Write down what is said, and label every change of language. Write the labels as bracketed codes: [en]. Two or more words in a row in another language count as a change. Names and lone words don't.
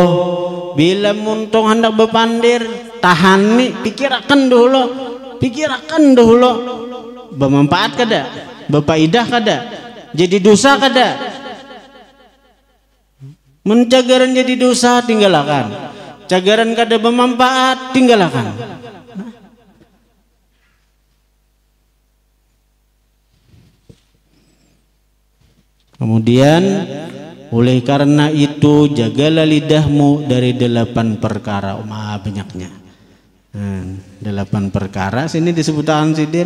[bjn] Bila muntong hendak bepandir, tahan nih, pikirkan dulu. Bermanfaat kada? Berfaedah kada? Jadi dosa kada? Mencagaran jadi dosa tinggalkan. Cagaran kada bermanfaat tinggalkan. [id] Kemudian oleh karena itu jagalah lidahmu dari 8 perkara. [bjn] Banyaknya 8 perkara sini disebutkan sidin.